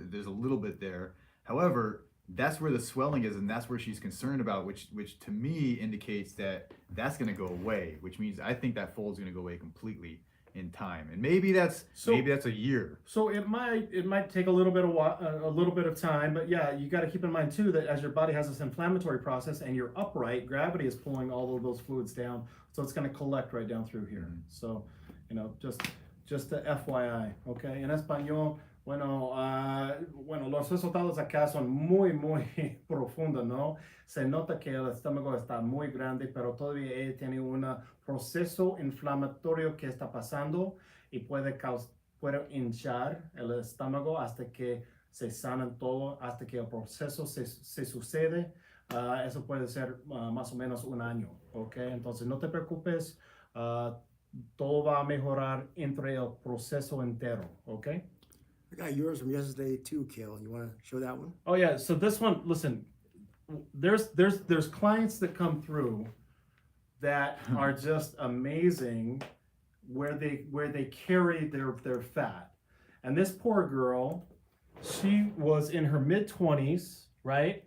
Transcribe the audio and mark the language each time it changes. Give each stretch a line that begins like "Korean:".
English: There's a little bit there. However, that's where the swelling is, and that's where she's concerned about, which to me indicates that that's going to go away, which means I think that fold's going to go away completely in time, and maybe that's a year. So it might take a little bit of time, but yeah, you got to keep in mind too that as your body has this inflammatory process and you're upright, gravity is pulling all of those fluids down, so it's going to collect right down through here. Mm-hmm. So, just the FYI, okay?
Spanish: En español, bueno, los resultados acá son muy profundos, ¿no? Se nota que el estómago está muy grande, pero todavía ella tiene un proceso inflamatorio que está pasando y puede hinchar el estómago hasta que se sanan todo, hasta que el proceso se sucede. Eso puede ser más o menos 1 año, ¿ok? Entonces no te preocupes, todo va a mejorar entre el proceso entero, ¿ok?
English: I got yours from yesterday too, Kale. You want to show that one? Oh yeah. So this one, listen, there's clients that come through that are just amazing, where they carry their fat. And this poor girl, she was in her mid-20s, right?